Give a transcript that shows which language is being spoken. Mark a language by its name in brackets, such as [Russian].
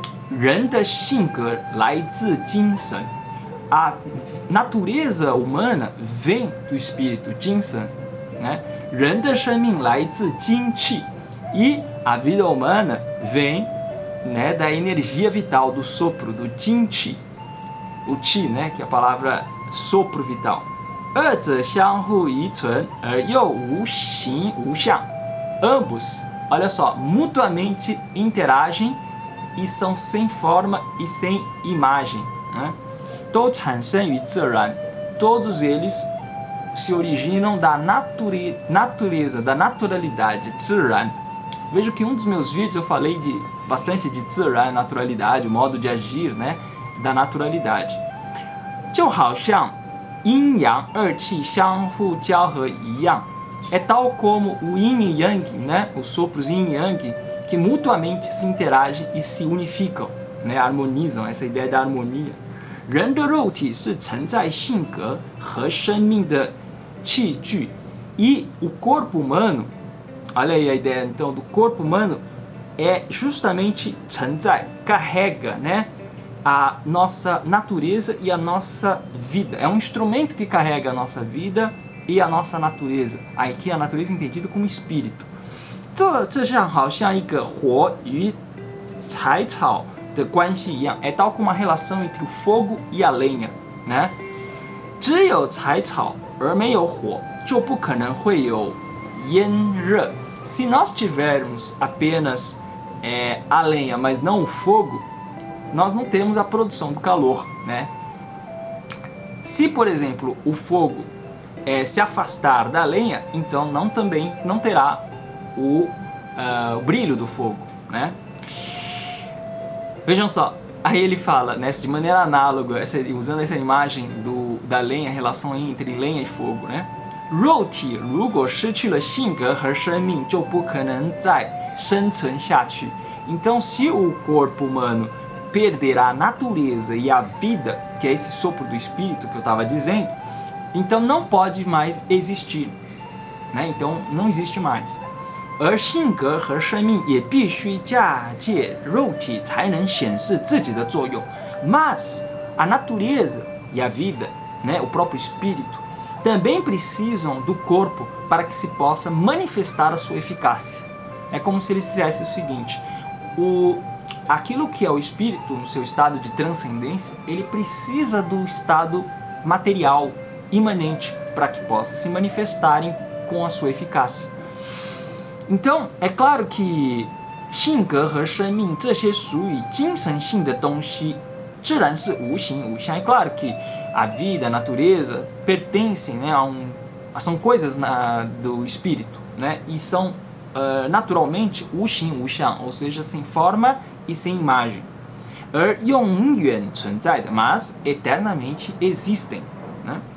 [Chinese] 人的性格来自精神. [Portuguese] A natureza humana vem do espírito, 精神, né? [Chinese] 人的生命来自精气. [Portuguese] E a vida humana vem, né, da energia vital, do sopro, do jin qi. O qi, né, que é a palavra sopro vital. [Chinese] 二者相互依存而又无形无相. [Portuguese] Ambos, olha só, mutuamente interagem e são sem forma e sem imagem, né? [Chinese] 都产生于自然. [Portuguese] Todos eles se originam da natureza, da naturalidade, 自然. Vejo que um dos meus vídeos eu falei bastante de 自然, naturalidade, o modo de agir, né, da naturalidade. [Chinese] 就好像阴阳二气相互交合一样. [Portuguese] É tal como o yin e yang, né, os sopros yin e yang, que mutuamente se interagem e se unificam, né, harmonizam, essa ideia da harmonia. [Chinese] 人的肉体是承载性格和生命的器具. [Portuguese] E o corpo humano Olha aí a ideia então do corpo humano é justamente 存在, carrega, né, a nossa natureza e a nossa vida. É um instrumento que carrega a nossa vida e a nossa natureza. Aqui a natureza é entendida como espírito. [Chinese] 这像好像一个火与柴草的关系一样, [Portuguese] é tal como uma relação entre o fogo e a lenha, né? [Chinese] 只有柴草而没有火，就不可能会有炎热. [Portuguese] Se nós tivermos apenas a lenha, mas não o fogo, nós não temos a produção do calor, né? Se, por exemplo, o fogo se afastar da lenha, então também não terá o brilho do fogo, né? Vejam só, aí ele fala, né, de maneira análoga, usando essa imagem da lenha, a relação entre lenha e fogo, né? [Chinese] 肉体如果失去了性格和生命，就不可能再生存下去。 [Portuguese] Então, se o corpo humano perder a natureza e a vida, que é esse sopro do espírito que eu estava dizendo, então não pode mais existir, né? Então não existe mais. [Chinese] 而性格和生命也必须嫁借肉体才能显示自己的作用。 [Portuguese] Mas a natureza e a vida, né, o próprio espírito, também precisam do corpo para que se possa manifestar a sua eficácia. É como se ele fizesse o seguinte: aquilo que é o espírito no seu estado de transcendência, ele precisa do estado material imanente para que possa se manifestarem com a sua eficácia. Então, é claro que [Chinese] 性格和生命这些属于精神性的东西，自然是无形无相. [Portuguese] É claro que a vida, a natureza pertencem, né, são coisas do espírito, né, e são naturalmente 无形无相, ou seja, sem forma e sem imagem. [Chinese] 而永远存在的, [Portuguese] mas eternamente existem, né?